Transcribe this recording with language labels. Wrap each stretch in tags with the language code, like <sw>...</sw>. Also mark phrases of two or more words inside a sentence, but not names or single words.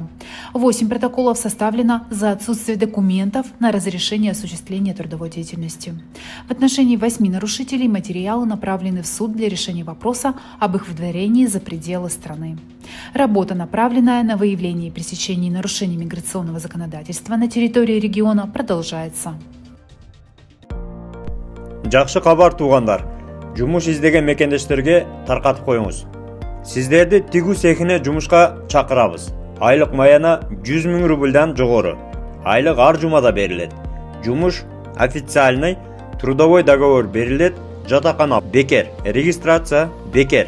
<ru>8 протоколов составлено за отсутствие документов на разрешение осуществления трудовой деятельности. В отношении 8 нарушителей материалы направлены в суд для решения вопроса об их выдворении за пределы страны. Работа, направленная на выявление и пресечение нарушений миграционного законодательства на территории региона, продолжается.</ru> <ky>Жакшы кабар туугандар. Жумуш издеген мекендештерге таркатып коюңуз. Сиздерди тигүү цехине жумушка чакырабыз. Айлык маяна 100 000 рубльдан жогору. Айлык ар жумада берилет. Жумуш официальный,</ky> <ru>трудовой договор</ru> <ky>берилет, жатакана бекер, регистрация бекер.</ky>